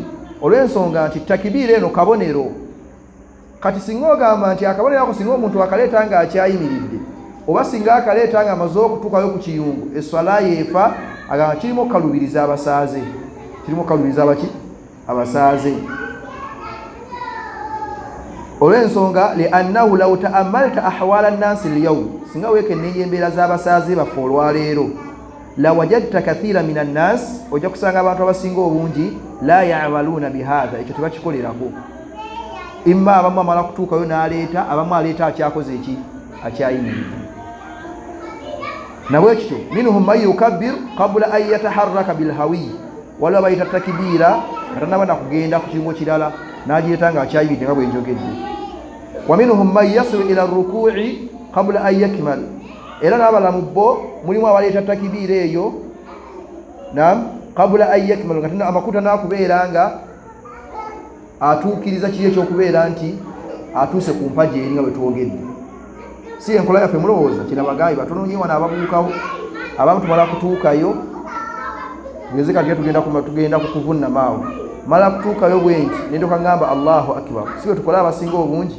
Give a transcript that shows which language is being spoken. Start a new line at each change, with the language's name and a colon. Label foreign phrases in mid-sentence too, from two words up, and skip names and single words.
Ganda: Olw'ensonga nti takibira eno kabonero. Kati singa ogamba nti akabonero ako singa omuntu akaleeta nga akyayimiridde, oba singa akaleeta nga amaze okutuukayo ku kiyungu, eswala yeefa, agamba kirimo kalubiriza abasaaze. Kirimo kalubiriza abaki? Abasaaze. Olw'ensonga
Arabic: لأنه لو تأملت أحوال الناس اليوم,
Ganda: singa weekennenya embeera z'abasaaze baffe olwaleero,
Arabic: لوجدت كثيرا من الناس,
Ganda: ojja kusanga abantu abasinga obungi
Arabic: لا يعملون بهذا,
Ganda: ekyo tebakikolerako. Imma abamu amala kutuukayo n'aleeta, abamu aleeta akyakoze eki? Akyayimiridde. Nabwe kityo
Arabic: منهم من يكبر قبل أن يتحرك بالهوي,
Ganda: waliwo bayita takbiira nga tannaba nakugenda ku kiyungu kirala n'agireeta nga akyayimiridde nga bwe njogedde.
Arabic: ومنهم من يصل إلى الركوع قبل أن يكمل,
Ganda: era n'abalamu bo mulimu abaleeta takbiira eyo naam
Arabic: قبل أن يكمل,
Ganda: nga amakuta n'akubeera nga atuukiriza kiri ekyokubeera nti atuuse ku mpagi eri nga bwe twogedde. Si enkola yaffe mulowooza kirabagayi batono nnyo wano ababuukawo, abamu tumala kutuukayo tugeze kati tugenda kukuvunnama awo, mala kutuukayo bwenti nendoka ngamba
Arabic: الله أكبر,
Ganda: si bwe tukola abasinga obungi.